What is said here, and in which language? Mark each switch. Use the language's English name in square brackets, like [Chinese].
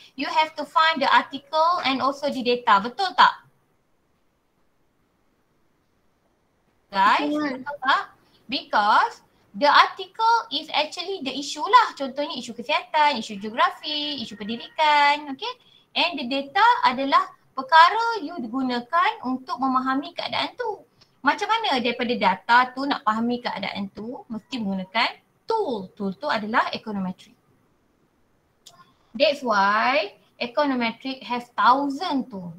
[English] You have to find the article and also the data. [Malay] Betul tak? [English] Guys, [Malay] betul tak? [English] Because the article is actually the issue lah. [Malay] Contohnya isu kesihatan, isu geografi, isu pendidikan. Okay? [English] And the data [Malay] adalah perkara you digunakan untuk memahami keadaan tu. Macam mana daripada data tu nak fahami keadaan tu, mesti menggunakan tool. Tool tu adalah econometric. [English] That's why econometric has thousand tu.